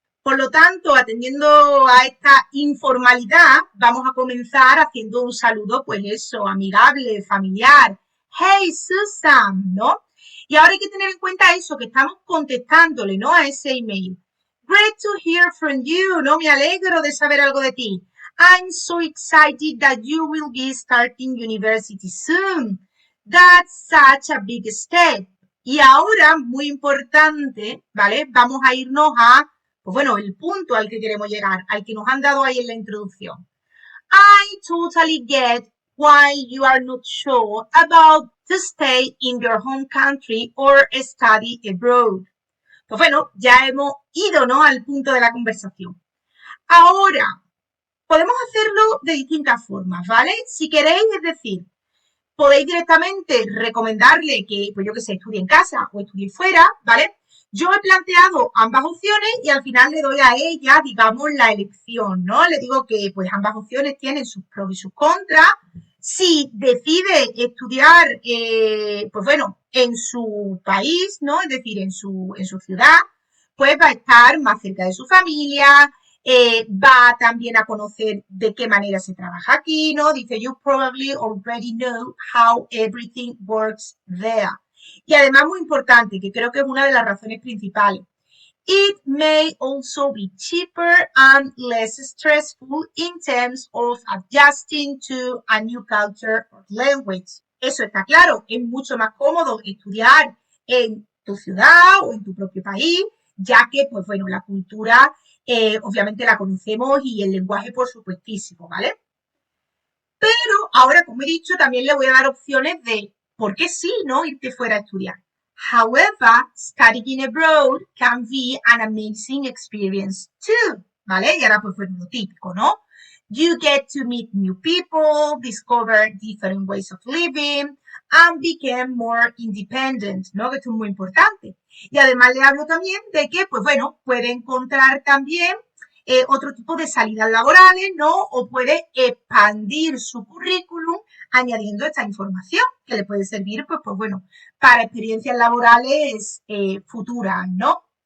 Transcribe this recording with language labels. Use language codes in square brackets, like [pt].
[es] Por lo tanto, atendiendo a esta informalidad, vamos a comenzar haciendo un saludo, pues eso, amigable, familiar. Hey, Susan, ¿no? Y ahora hay que tener en cuenta eso, que estamos contestándole, ¿no? A ese email. [en] Great to hear from you, [es] ¿no? Me alegro de saber algo de ti. [en] I'm so excited that you will be starting university soon. That's such a big step. [es] Y ahora, muy importante, ¿vale? Vamos a irnos a, pues bueno, el punto al que queremos llegar, al que nos han dado ahí en la introducción. [en] I totally get why you are not sure about to stay in your home country or study abroad. [es] Pues bueno, ya hemos ido, ¿no?, al punto de la conversación. Ahora, podemos hacerlo de distintas formas, ¿vale? Si queréis, es decir, podéis directamente recomendarle que, pues yo que sé, estudie en casa o estudie fuera, ¿vale? Yo he planteado ambas opciones y al final le doy a ella, digamos, la elección, ¿no? Le digo que pues ambas opciones tienen sus pros y sus contras. Si decide estudiar, pues bueno, en su país, ¿no? Es decir, en su ciudad, pues va a estar más cerca de su familia, va también a conocer de qué manera se trabaja aquí, ¿no? Dice, [en] you probably already know how everything works there. [es] Y además, muy importante, que creo que es una de las razones principales. [en] It may also be cheaper and less stressful in terms of adjusting to a new culture or language. [es] Eso está claro, es mucho más cómodo estudiar en tu ciudad o en tu propio país, ya que, pues bueno, la cultura obviamente la conocemos y el lenguaje por supuestísimo, ¿vale? Pero ahora, como he dicho, también le voy a dar opciones de por qué sí, ¿no?, irte fuera a estudiar. [en] However, studying abroad can be an amazing experience too, ¿vale? [es] Y ahora pues fue lo típico, ¿no? [en] You get to meet new people, discover different ways of living, and become more independent, ¿no? [es] Que esto es muy importante. Y además le hablo también de que, pues bueno, puede encontrar también otro tipo de salidas laborales, ¿no? O puede expandir su currículum añadiendo esta información que le puede servir, pues bueno, para experiencias laborales futuras, ¿no?